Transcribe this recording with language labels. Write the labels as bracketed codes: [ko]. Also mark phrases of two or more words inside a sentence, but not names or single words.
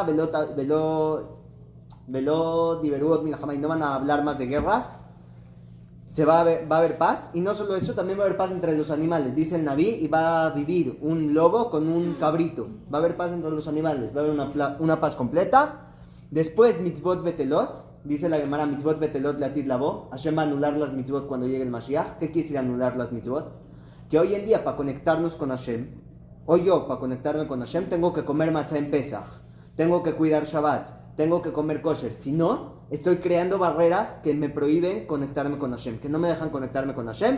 [he] ולא ידברו מלחמה, [es] no van a hablar más de guerras. Va a haber paz, y no solo eso, también va a haber paz entre los animales, dice el Naví, y va a vivir un lobo con un cabrito. Va a haber paz entre los animales, va a haber una paz completa. Después [he] מצוות בטלות, [es] dice la Gemara, [he] מצוות בטלות לעתיד לבוא. [es] Hashem va a anular las mitzvot cuando llegue el Mashiach. ¿Qué quiere decir anular las mitzvot? Que hoy en día para conectarnos con Hashem, para conectarme con Hashem, tengo que comer matzah en Pesach, tengo que cuidar Shabbat, tengo que comer kosher. Si no, estoy creando barreras que me prohíben conectarme con Hashem, que no me dejan conectarme con Hashem.